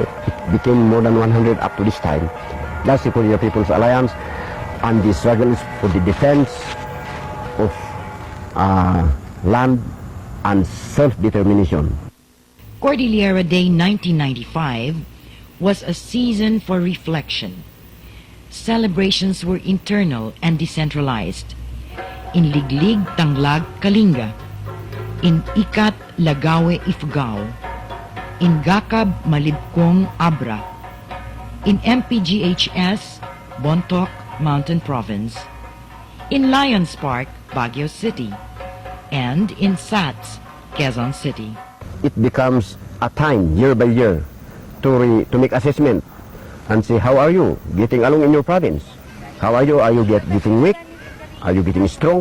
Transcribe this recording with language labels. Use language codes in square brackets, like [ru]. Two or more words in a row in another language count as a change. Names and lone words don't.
[en] It became more than 100 up to this time. That's the Cordillera People's Alliance, and the struggle is for the defense of land and self-determination. Cordillera Day 1995 was a season for reflection. Celebrations were internal and decentralized. In Liglig, Tanglag, Kalinga. In Ikat, Lagawe, Ifugao. In Gakab, Malibkong, Abra. In MPGHS, Bontoc, Mountain Province. In Lions Park, Baguio City. And in SATS, Quezon City. It becomes a time, year by year, to make assessment and say, how are you getting along in your province? How are you? Are you getting weak? Are you getting strong?